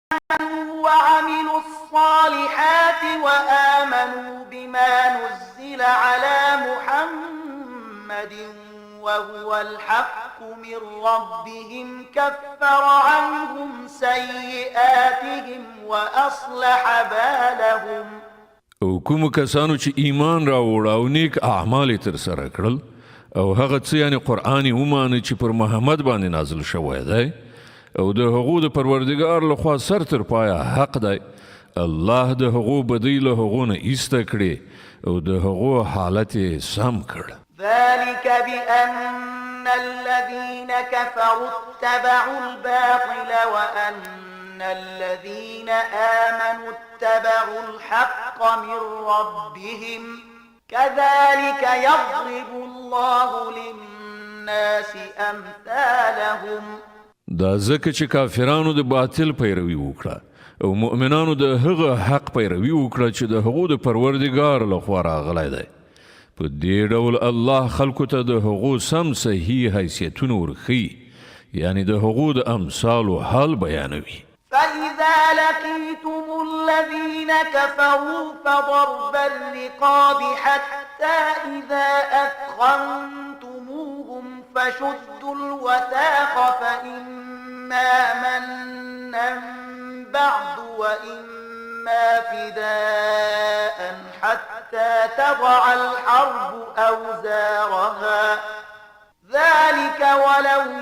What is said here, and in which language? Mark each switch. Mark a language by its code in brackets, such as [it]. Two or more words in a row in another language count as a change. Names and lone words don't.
[ar] وعملوا الصالحات وآمنوا بما نزل على محمد وهو الحق من ربهم كفر عنهم سيئاتهم وأصلح بالهم. [ps] او کوم کسانو چې ایمان راوړ او نیک اعمال یې ترسره کړل او هغه څه یعنی قرآن یې ومانه چې پر محمد باندې نازل شوی دی او د هغو د پروردګار لخوا سر تر پایه حق دی، الله د هغو بدۍ له هغو نه ایسته کړې او د هغو حالت یې سم کړ. [ar] ذلك بأن الذين كفروا اتبعوا الباطل وأن الذين آمنوا اتبعوا الحق من ربهم كذلك يضرب الله للناس أمثالهم. [ps] دا ځکه چې کافرانو د باطل پیروي وکړه او مؤمنانو د هغه حق پیروي وکړه چې د هغو د پروردګار لخوا راغلی دی. په دې ډول الله خلکو ته د هغو سم صحیح حیثیتونه ورښیي، یعنی د هغو د امثالو حال بیانوي. [ar] فإذا لقيتم الذين كفروا فضرب الرقاب حتى إذا أثخنتموهم فشدوا الوثاق فإما منا بعد وإما فداء حتى تضع الحرب أوزارها ذلك ولو